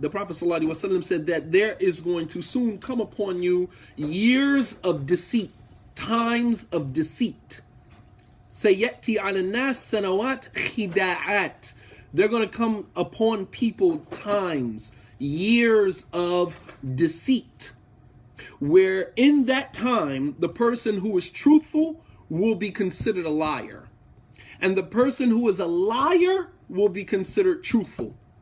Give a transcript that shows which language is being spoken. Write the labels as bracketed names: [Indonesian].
[English] The Prophet ﷺ said that there is going to soon come upon you years of deceit, times of deceit. [Arabic] سيأتي على الناس سنوات خداعات. [English] They're going to come upon people times, years of deceit, where in that time the person who is truthful will be considered a liar, and the person who is a liar will be considered truthful.